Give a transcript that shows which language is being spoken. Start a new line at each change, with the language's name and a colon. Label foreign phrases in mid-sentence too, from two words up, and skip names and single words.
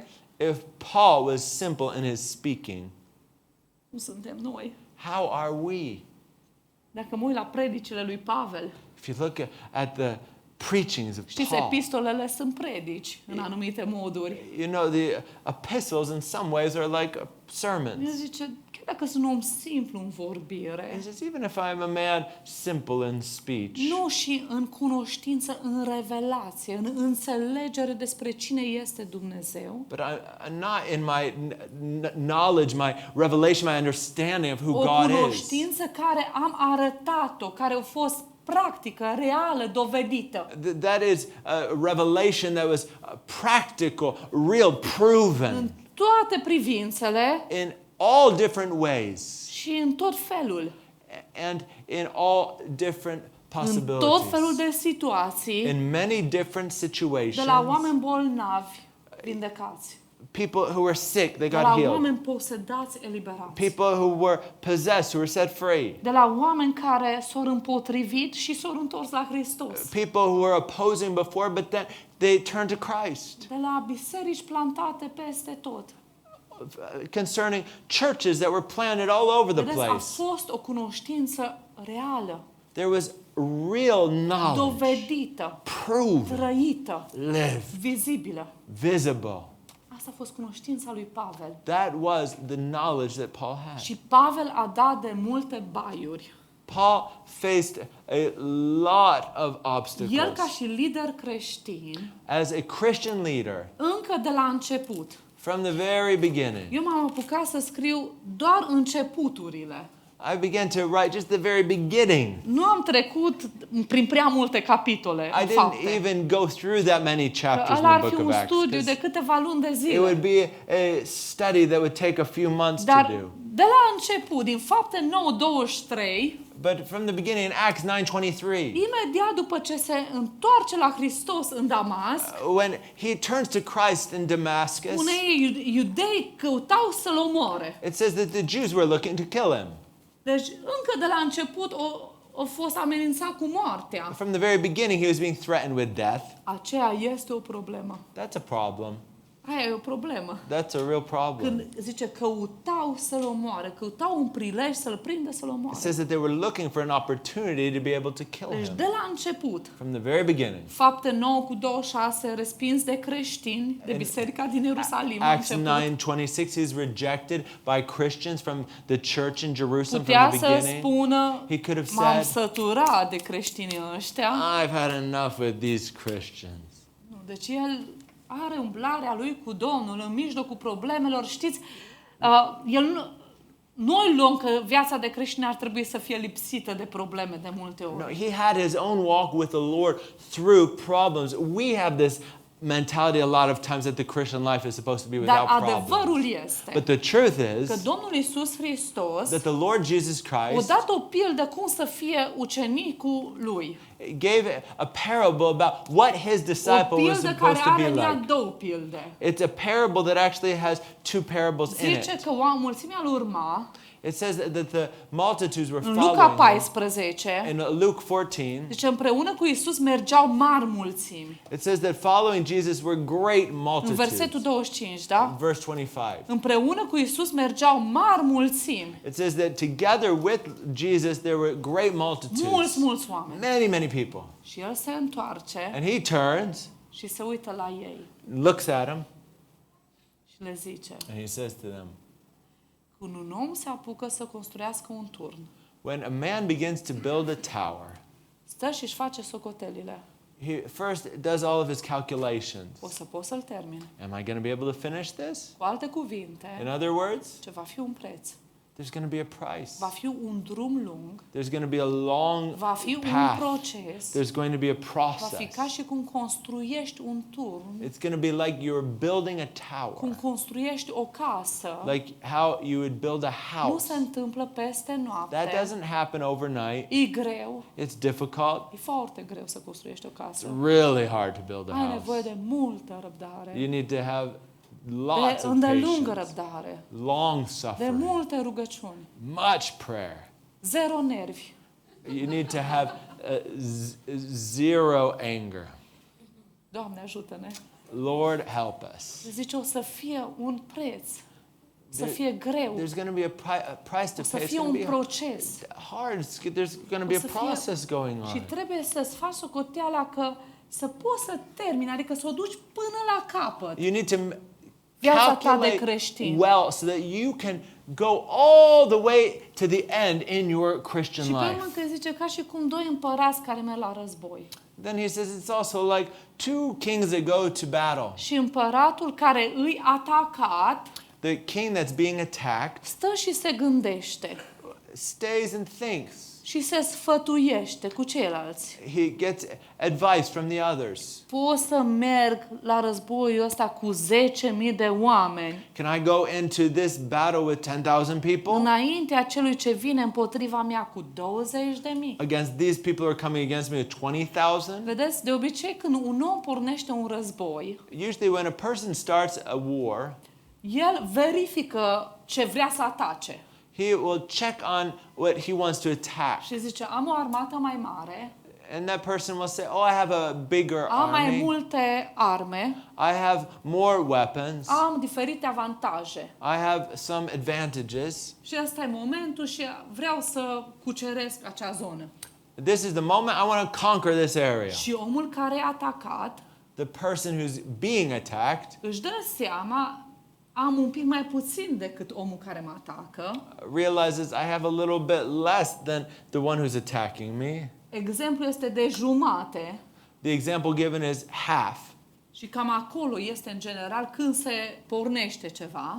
English: If Paul was simple in his speaking,
Romanian: nu suntem noi.
English: how are we?
Romanian: Dacă mă uit la predicile lui Pavel,
English: If you look at the preachings of
Romanian: știți,
English: Paul,
Romanian: epistolele sunt predici în anumite moduri.
English: you know, the epistles in some ways are like
Romanian: El
English: sermons.
Romanian: zice, chiar dacă sunt un om simplu în vorbire,
English: He says, even if I'm a man simple in speech,
Romanian: nu și în cunoștință, în revelație, în înțelegere despre cine este Dumnezeu,
English: but I'm not in my knowledge, my revelation, my understanding of who
Romanian: o
English: God is.
Romanian: cunoștință care am arătat-o, care a fost practică, reală, dovedită.
English: That is a revelation that was practical, real, proven
Romanian: În toate privințele
English: in all different ways
Romanian: și în tot felul.
English: and in all different
Romanian: În tot felul
English: possibilities.
Romanian: de situații,
English: In many different
Romanian: de la
English: situations,
Romanian: oameni bolnavi, vindecați.
English: people who were sick, they
Romanian: De
English: got
Romanian: la
English: healed.
Romanian: oameni posedați, eliberați.
English: People who were possessed, who were set free.
Romanian: De la oameni care s-au împotrivit și s-au întors la Hristos.
English: People who were opposing before, but then they turned to Christ.
Romanian: De la biserici plantate peste tot.
English: Concerning churches that were planted all over the
Romanian: Vedeți, a
English: place.
Romanian: fost o cunoștință reală,
English: There was real knowledge,
Romanian: dovedită,
English: proven,
Romanian: trăită,
English: lived,
Romanian: vizibilă.
English: visible.
Romanian: Asta a fost cunoștința lui Pavel.
English: That was the knowledge that Paul had.
Romanian: Și Pavel a dat de multe baiuri.
English: Paul faced a lot of
Romanian: El,
English: obstacles.
Romanian: ca și lider creștin,
English: As a Christian leader,
Romanian: încă de la început,
English: from the very beginning,
Romanian: eu m-am apucat să scriu doar începuturile.
English: I began to write just the very beginning.
Romanian: Nu am trecut prin prea multe capitole,
English: I
Romanian: în
English: didn't
Romanian: fapte.
English: even go through that many chapters in
Romanian: Ăla
English: the
Romanian: ar fi
English: book
Romanian: un
English: of Acts.
Romanian: studiu
English: 'Cause
Romanian: de câteva luni de
English: it
Romanian: zile.
English: would be a study that would take a few months to
Romanian: Dar
English: do.
Romanian: de la început, din Fapte 9:23,
English: But from the beginning in Acts 9:23,
Romanian: imediat după ce se întoarce la Hristos în Damasc,
English: when he turns to Christ in Damascus,
Romanian: unei iudei căutau să-l omoare.
English: it says that the Jews were looking to kill him.
Romanian: Deci încă de la început a fost amenințat cu moartea.
English: From the very beginning, he was being threatened with death.
Romanian: Aceea este o problemă.
English: That's a problem.
Romanian: Aia e o problemă.
English: That's a real problem.
Romanian: Când zice căutau să-l omoare, căutau un prilej să-l prindă să-l
English: It
Romanian: omoare.
English: says that they were looking for an opportunity to be able to kill
Romanian: Deci
English: him.
Romanian: de la început,
English: From the very beginning.
Romanian: Fapte 9:26, respins de creștini, de biserica din Ierusalim a
English: Acts
Romanian: început.
English: 9:26, he's rejected by Christians from the church in Jerusalem
Romanian: Putea
English: from the
Romanian: să
English: beginning.
Romanian: spună,
English: He could have
Romanian: m-am
English: said,
Romanian: săturat de creștinii ăștia.
English: I've had enough with these Christians.
Romanian: Nu, deci el are umblarea lui cu Domnul în mijlocul problemelor. Știți, noi luăm că viața de creștin ar trebui să fie lipsită de probleme de multe ori.
English: No, he had his own walk with the Lord through problems. We have this mentality a lot of times that the Christian life is supposed to be
Romanian: Dar
English: without
Romanian: adevărul
English: problems.
Romanian: este
English: But the truth
Romanian: că
English: is
Romanian: Domnul Iisus Hristos
English: that the Lord Jesus
Romanian: a
English: Christ
Romanian: dat o pildă cum să fie ucenicul lui.
English: gave a parable about what his
Romanian: O
English: disciple was
Romanian: pildă care
English: supposed to be
Romanian: are în ea
English: like.
Romanian: două pilde.
English: It's a parable that actually has two parables in
Romanian: Zice
English: it.
Romanian: că mulțimea îl urma
English: It says that the multitudes were
Romanian: în Luca
English: following him. 14. In Luke 14,
Romanian: Deci împreună cu Iisus mergeau mari mulțimi.
English: it says that following Jesus were great
Romanian: În
English: multitudes.
Romanian: versetul 25, da?
English: Verse 25.
Romanian: Împreună cu Iisus mergeau mari mulțimi.
English: It says that together with Jesus there were great multitudes.
Romanian: Mulți oameni.
English: Many people.
Romanian: Și el se întoarce
English: And he turns,
Romanian: și se uită la ei
English: looks at them,
Romanian: și le zice:
English: and he says to them,
Romanian: când un om se apucă să construiască un turn,
English: when a man begins to build a tower,
Romanian: stă și își face socotelile.
English: he first does all of his calculations.
Romanian: O să pot să-l termin.
English: Am I going to be able to finish this?
Romanian: Cu alte cuvinte,
English: In other words,
Romanian: ce va fi un preț,
English: there's going to be a price.
Romanian: va fi un drum lung,
English: There's going to be a long
Romanian: va fi un
English: path.
Romanian: proces,
English: There's going to be a
Romanian: va fi
English: process.
Romanian: ca și cum construiești un turn,
English: It's going to be like you're building a
Romanian: cum
English: tower.
Romanian: construiești o casă.
English: Like how you would build a
Romanian: Nu
English: house.
Romanian: se întâmplă peste
English: That
Romanian: noapte.
English: doesn't happen overnight.
Romanian: E greu.
English: It's difficult.
Romanian: E foarte greu să construiești o
English: It's
Romanian: casă.
English: really hard to build a
Romanian: Ai nevoie
English: house.
Romanian: de multă răbdare,
English: You need to have lots
Romanian: de
English: of
Romanian: îndelungă
English: patience,
Romanian: răbdare,
English: long
Romanian: de
English: suffering,
Romanian: multe rugăciuni,
English: much prayer.
Romanian: zero nervi.
English: You need to have zero anger.
Romanian: Doamne, ajută-ne.
English: Lord, help us.
Romanian: Zice, o să fie un preț, să
English: There-
Romanian: fie greu,
English: There's going to be a price to
Romanian: o să
English: pay. It's
Romanian: fie
English: going
Romanian: un
English: to be
Romanian: proces.
English: hard. There's going to be
Romanian: O
English: a
Romanian: să fie-
English: process going
Romanian: Și
English: on.
Romanian: trebuie să-ți faci socoteala că să poți să termini, adică să o duci până la capăt.
English: You need to
Romanian: Viața ta de
English: calculate
Romanian: creștin.
English: well so that you can go all the way to the end in your Christian
Romanian: Și pe
English: life.
Romanian: urmă că zice, ca și cum doi împărați care merg la război.
English: Then he says it's also like two kings that go to battle.
Romanian: Și împăratul care îi atacat
English: The king that's being attacked
Romanian: stă și se gândește
English: stays and thinks.
Romanian: și se sfătuiește cu ceilalți.
English: He gets advice from the others.
Romanian: Pot să merg la războiul ăsta cu 10.000 de oameni
English: Can I go into this battle with 10,000 people?
Romanian: înaintea celui ce vine împotriva mea cu 20.000?
English: Against these people who are coming against me with 20,000?
Romanian: Vedeți, de obicei când un om pornește un război,
English: Usually when a person starts a war,
Romanian: el verifică ce vrea să atace.
English: he will check on what he wants to attack.
Romanian: Și zice, am o armată mai mare,
English: And that person will say, oh, I have a bigger
Romanian: am mai
English: army.
Romanian: multe arme,
English: I have more weapons.
Romanian: am diferite avantaje.
English: I have some advantages.
Romanian: Și ăsta e momentul și vreau să cuceresc acea zonă.
English: This is the moment I want to conquer this area.
Romanian: Și omul care e atacat
English: The person who's being attacked
Romanian: își dă seama, am un pic mai puțin decât omul care mă atacă.
English: realizes I have a little bit less than the one who's attacking me.
Romanian: Exemplul este de jumate
English: The example given is half.
Romanian: și cam acolo este în general când se pornește ceva.